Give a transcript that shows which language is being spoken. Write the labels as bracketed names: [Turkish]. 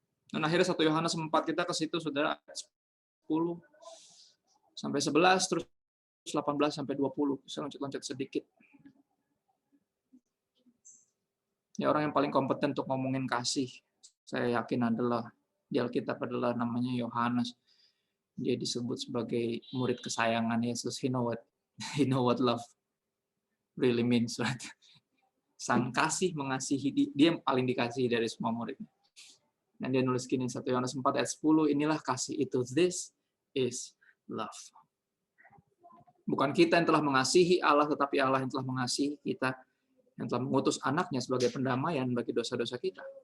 [Indonesian] Dan akhirnya 1 Yohanes 4 kita ke situ, saudara, 10 sampai 11, terus 18 sampai 20. Saya loncat-loncat sedikit. Ya, orang yang paling kompeten untuk ngomongin kasih, saya yakin adalah di Alkitab adalah namanya Yohanes. Dia disebut sebagai murid kesayangan Yesus. [English] He know what love really means, right? [Indonesian] Sang kasih mengasihi, dia yang paling dikasihi dari semua murid. Dan dia nulis gini, 1 Yohanes 4 ayat 10, inilah kasih itu, [English] this is love. [Indonesian] Bukan kita yang telah mengasihi Allah, tetapi Allah yang telah mengasihi kita, yang telah mengutus anaknya sebagai pendamaian bagi dosa-dosa kita.